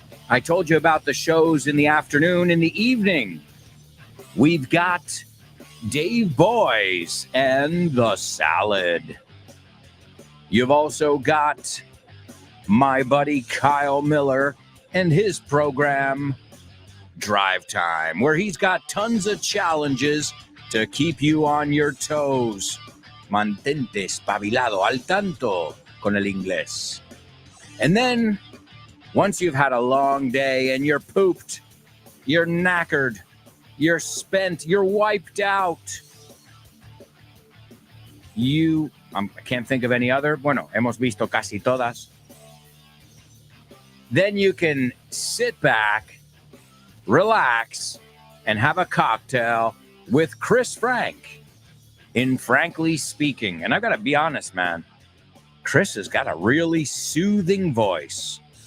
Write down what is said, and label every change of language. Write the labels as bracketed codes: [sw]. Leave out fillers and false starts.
[en] I told you about the shows in the afternoon. In the evening, we've got Dave Boys and the Salad. You've also got my buddy Kyle Miller and his program, Drive Time, where he's got tons of challenges to keep you on your toes. [es] Mantente espabilado, al tanto con el inglés. [en] And then, once you've had a long day and you're pooped, you're knackered, you're spent, you're wiped out, I can't think of any other. [es] Bueno, hemos visto casi todas. [en] Then you can sit back, relax, and have a cocktail with Chris Frank in Frankly Speaking. And I've got to be honest, man, Chris has got a really soothing voice.